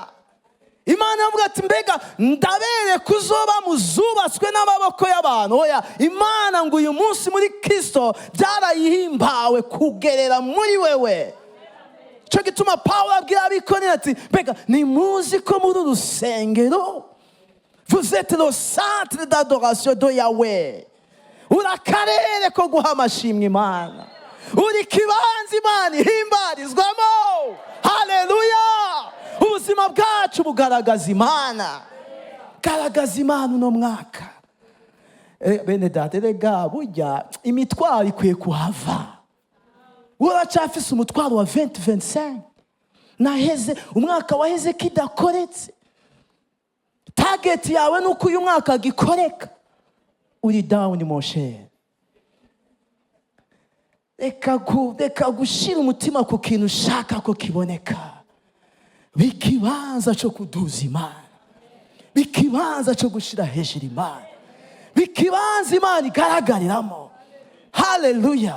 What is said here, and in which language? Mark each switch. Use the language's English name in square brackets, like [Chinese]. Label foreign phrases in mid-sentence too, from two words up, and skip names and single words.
[Rundi] Imana yavuga ati, mbega ndabere kuzoba muzubatswe n'amaboko y'abantu. Oya, Imana ngo uyu munsi muri Kristo byarayihimbawe kugerera muri wewe. Cyo gituma Paulo abwira abikorera ati, mbega nimuzi ko muri urusengero [French] vous êtes le centre d'adoration de Yahweh. [Rundi] Urakarere ko guha amashimwe Imana. Uri kibanza Imana ihimbarizwamo. Haleluya. Ubuzima bwacu bugaragaza Imana. Garagaza Imana uno mwaka. Bene data, rega burya imitwaro ikwiye kuhava. Uracafise umutwaro wa 2025. Naheze umwaka waheze kidakoretse. Target yawe nuko uyu mwaka gikoreka. Uri down [French] mon cher. [Rundi] Reka gushira umutima ku kintu ushaka ko kiboneka. bikibanza cyo kuduza Imana, bikibanza cyo gushira hejuru Imana, bikibanza Imana igaragariramo. Haleluya.